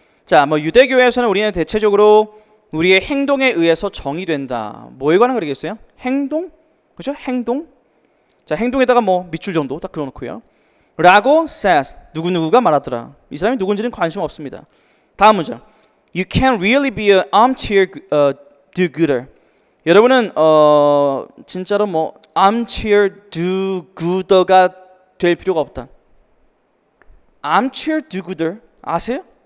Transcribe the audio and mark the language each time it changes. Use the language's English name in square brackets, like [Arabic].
[Korean] 자, 뭐 유대교에서는 우리는 대체적으로 우리의 행동에 의해서 정의된다. 뭐에 관한 거겠어요? 행동, 그렇죠? 행동. 자, 행동에다가 뭐 밑줄 정도 딱 그려놓고요. 라고 says 누구누구가 말하더라. 이 사람이 누군지는 관심 없습니다. 다음 문장. [English] You can't really be an armchair do-gooder. [Korean] 여러분은 진짜로 뭐 armchair do-gooder가 될 필요가 없다. armchair do-gooder 아세요?